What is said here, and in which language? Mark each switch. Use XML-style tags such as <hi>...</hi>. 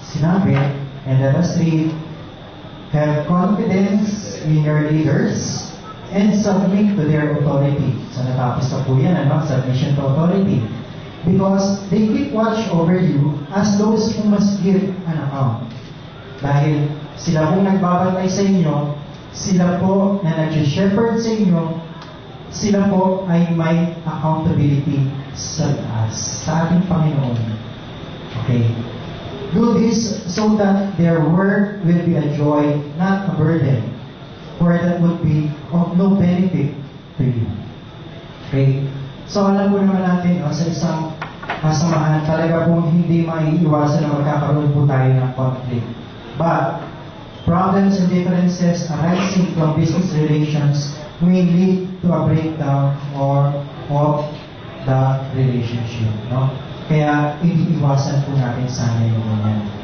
<en>Sinabi, and let us read, have confidence in your leaders and submit to their authority. So</en> <tl>natapos na po yan, ano?</tl> <en>Submission to authority. Because they keep watch over you as those who must give an account.</en> <tl>Dahil sila pong nagbabantay sa inyo, sila po na nag-shepherd sa inyo, sila po ay may accountability sa taas, sa ating Panginoon.</tl> <en>Okay. Do this so that their work will be a joy, not a burden, for that would be of no benefit to you. Okay?</en> <tl>So alam po naman natin, sa isang samahan, talaga pong hindi maiiwasan na magkakaroon po tayo ng conflict.</tl> <en>But, problems and differences arising from business relations may lead to a breakdown of the relationship. No?</en> <tl>Kaya, iniiwasan po natin sana yung ganyan.</tl>